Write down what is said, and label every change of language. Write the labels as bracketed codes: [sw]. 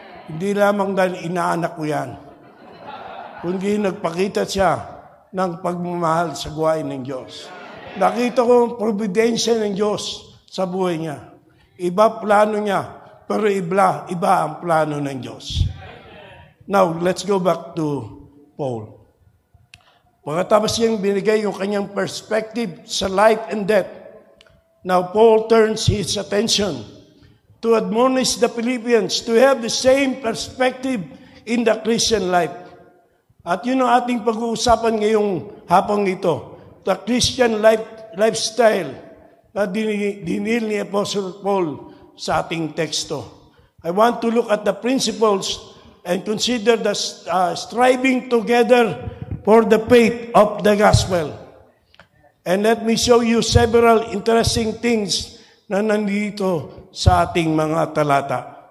[tl] Hindi lamang dahil inaanak ko yan, kundi nagpakita siya ng pagmamahal sa gawain ng Diyos. Nakita ko ang providensya ng Diyos sa buhay niya. Iba plano niya, pero iba ang plano ng Diyos. [en] Now, let's go back to Paul. [tl] Pagkatapos niyang binigay yung kanyang [en] perspective sa life and death, now Paul turns his attention to admonish the Philippians to have the same perspective in the Christian life. [tl] At yun ang ating pag-uusapan ngayong hapong ito, [en] the Christian lifestyle [tl] na dinil ni Apostle Paul sa ating teksto. [en] I want to look at the principles and consider the striving together for the faith of the gospel. And let me show you several interesting things [tl] na nandito sa ating mga talata.